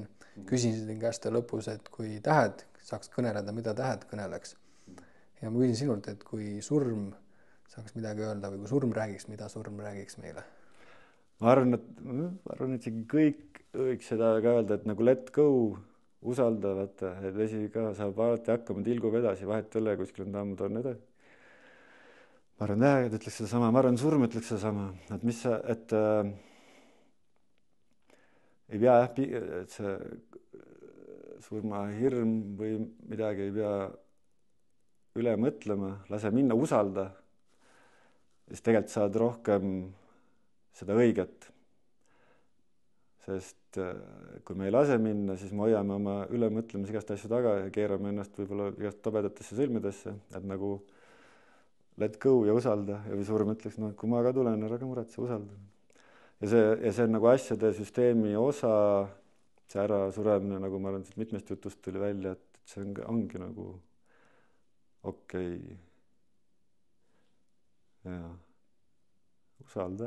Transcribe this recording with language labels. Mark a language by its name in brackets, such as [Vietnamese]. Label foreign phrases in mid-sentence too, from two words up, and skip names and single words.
[Estonian] Küsisin käest lõpus, et kui tähed saaks kõneleda, mida tähed kõneleks. Ja ma küsin sinult, et kui surm saaks midagi öelda või kui surm räägiks, mida surm räägiks meile? Ma arvan, et kõik võiks seda ka öelda, et nagu [English] let go, [Estonian] usaldavad, et vesi ka saab alati hakkama, tilgub edasi, vahet ei ole, kuskil on tammud on edasi. Ma arvan, tähed ütleks seda sama, ma arvan, surm ütleks seda sama, et ei pea et see surmahirm või midagi ei pea üle mõtlema, lase minna, usalda, siis tegelikult saad rohkem seda õiget sest kui me ei lase minna, siis me hoiame oma ülemõtlemise igast asju taga ja keerame ennast võib-olla igast tobedatesse sõlmedesse, et nagu [English] let go [Estonian] ja usalda ja või surm ütleks, noh, kui ma ka tulen, ära ka muretse, usalda. Ja see on nagu asjade süsteemi osa, see ära suremine, nagu ma olen siit mitmest jutust tuli välja, et see ongi nagu okei. Ja usalda.